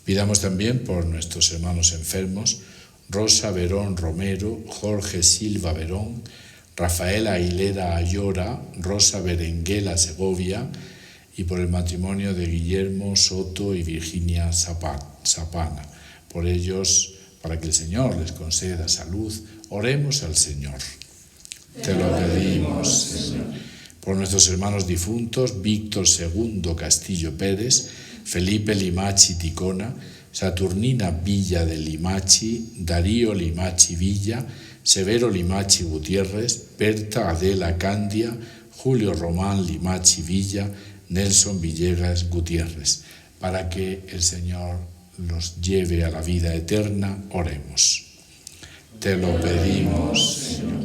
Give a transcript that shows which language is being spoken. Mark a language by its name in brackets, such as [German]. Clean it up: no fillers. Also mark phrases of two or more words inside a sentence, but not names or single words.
[Spanish] Pidamos también por nuestros hermanos enfermos, Rosa Verón Romero, Jorge Silva Verón, Rafaela Aguilera Ayora, Rosa Berenguela Segovia, y por el matrimonio de Guillermo Soto y Virginia Zapana. Por ellos, para que el Señor les conceda salud, oremos al Señor. Te lo pedimos, Señor. Por nuestros hermanos difuntos, Víctor II Castillo Pérez, Felipe Limachi Ticona, Saturnina Villa de Limachi, Darío Limachi Villa, Severo Limachi Gutiérrez, Berta Adela Candia, Julio Román Limachi Villa, Nelson Villegas Gutiérrez. Para que el Señor los lleve a la vida eterna, oremos. Te lo pedimos, Señor.